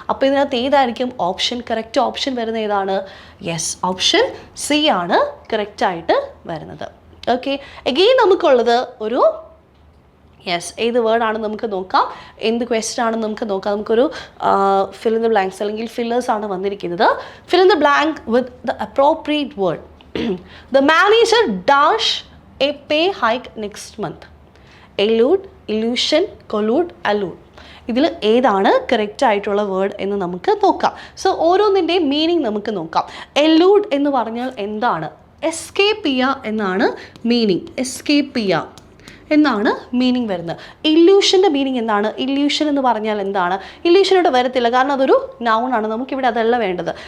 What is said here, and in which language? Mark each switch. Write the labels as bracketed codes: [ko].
[ml] അപ്പോൾ ഇതിനകത്ത് ഏതായിരിക്കും കറക്റ്റ് ഓപ്ഷൻ വരുന്നത് ഏതാണ്? യെസ്, ഓപ്ഷൻ സി ആണ് കറക്റ്റായിട്ട് വരുന്നത്. ഓക്കെ, എഗെയിൻ നമുക്കുള്ളത് ഒരു ഏത് വേർഡാണെന്ന് നമുക്ക് നോക്കാം, എന്ത് ക്വസ്റ്റ്യൻ ആണെന്ന് നമുക്ക് നോക്കാം. നമുക്കൊരു ഫിൽ ഇൻ ദ ബ്ലാങ്ക്സ് അല്ലെങ്കിൽ ഫില്ലേഴ്സ് ആണ് വന്നിരിക്കുന്നത്. [en] Fill in the blank with the appropriate word. The manager dash a pay hike next month. Elude, illusion, collude, allude. [ml] ഇതിൽ ഏതാണ് കറക്റ്റ് ആയിട്ടുള്ള വേർഡ് എന്ന് നമുക്ക് നോക്കാം. സോ ഓരോന്നിൻ്റെയും മീനിങ് നമുക്ക് നോക്കാം. എലൂഡ് എന്ന് പറഞ്ഞാൽ എന്താണ്? എസ്കേപ്പ് ചെയ്യുക എന്നാണ് മീനിങ്. എസ്കേപ്പ് ചെയ്യുക എന്നാണ് മീനിങ് വരുന്നത്. ഇല്യൂഷൻ്റെ മീനിങ് എന്താണ്? ഇല്യൂഷൻ എന്ന് പറഞ്ഞാൽ എന്താണ്? ഇല്യൂഷൻ ഇവിടെ വരത്തില്ല, കാരണം അതൊരു നൗൺ ആണ്. നമുക്കിവിടെ അതല്ല വേണ്ടത്.